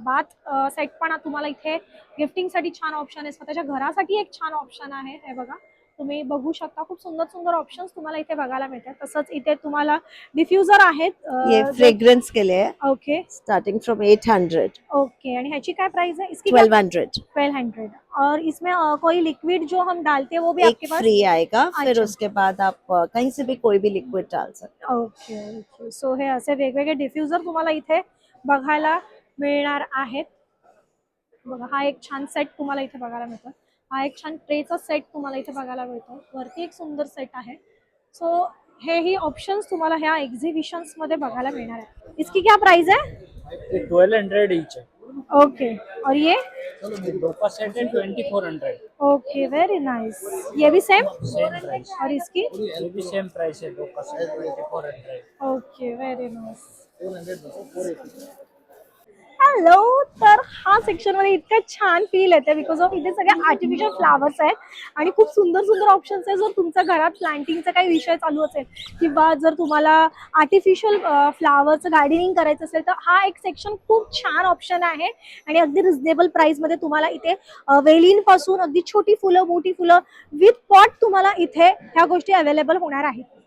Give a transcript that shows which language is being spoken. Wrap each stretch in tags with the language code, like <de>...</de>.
<mr>Bath set पण तुम्हाला इथे गिफ्टिंग साठी छान ऑप्शन आहे. स्वतःच्या घरासाठी एक छान ऑप्शन आहे. हे बघा, तुम्ही बघू शकता, खूप सुंदर सुंदर ऑप्शन्स तुम्हाला इथे बघायला मिळतात. तसंच इथे तुम्हाला डिफ्युजर आहेत.</mr> <hi>ये fragrance के लिए ओके</hi> <en>starting from 800.</en> <mr>ओके, आणि ह्याची काय प्राइस है?</mr> <hi>इसकी 1200. 1200। और इसमें कोई लिक्विड जो हम डालते हैं वो भी एक आपके पास? फ्री आएगा, फिर अच्छा। उसके बाद आप कहीं से भी कोई भी लिक्विड डाल सकते</hi> <mr>ओके ओके, सो हे असे वेगवेगळे डिफ्युजर तुम्हाला इथे बघायला मिळणार आहेत. बघा, हा एक छान सेट तुम्हाला इथे बघायला मिळतो. हा एक छान ट्रेचा सेट तुम्हाला इथे बघायला मिळतो. वरती एक सुंदर सेट आहे. सो हे ही ऑप्शन्स तुम्हाला ह्या एक्झिबिशन्स मध्ये बघायला मिळणार आहे.</mr> <hi>इसकी क्या प्राइस है? 1200 ईच है. ओके, और ये दो का सेट है 2400। Okay, very nice. ये भी सेम? सेम प्राइस, और इसकी? ये भी सेम प्राइस है, दो का set 2400।</hi> <en>Okay, very nice.</en> <mr>Hello, तर हा सेक्शन मध्ये इतकं छान फील येते बिकॉज ऑफ इथे सगळे आर्टिफिशियल फ्लावर्स आहेत आणि खूप सुंदर सुंदर ऑप्शन्स आहेत. जर तुमच्या घरात प्लांटिंगचा काही विषय चालू असेल किंवा जर तुम्हाला आर्टिफिशियल फ्लावरचं गार्डनिंग करायचं असेल तर हा एक सेक्शन खूप छान ऑप्शन आहे आणि अगदी रिझनेबल प्राइसमध्ये तुम्हाला इथे वेलींपासून अगदी छोटी फुलं, मोठी फुलं विथ पॉट तुम्हाला इथे ह्या गोष्टी अवेलेबल होणार आहेत.</mr>